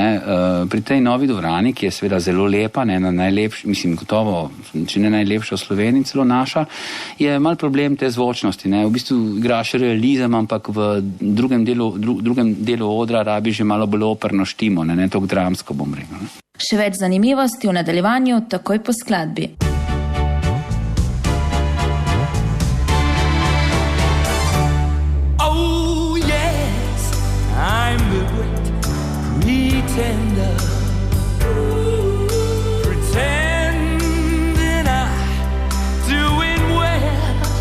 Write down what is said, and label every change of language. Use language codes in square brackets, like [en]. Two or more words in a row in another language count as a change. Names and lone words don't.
[sl] Pri tej novi dvorani, ki je seveda zelo lepa, ne, najlepša, mislim, gotovo, če ne najlepša v Sloveniji, celo naša, je mal problem te zvočnosti, ne. V bistvu igraš realizem, ampak v drugem delu odra rabi že malo bolj operno štimo, ne toliko dramsko, bom rekel. Še več zanimivosti v nadaljevanju takoj po skladbi. [en] Oh yes, I'm the great pretender, pretending I'm doing well.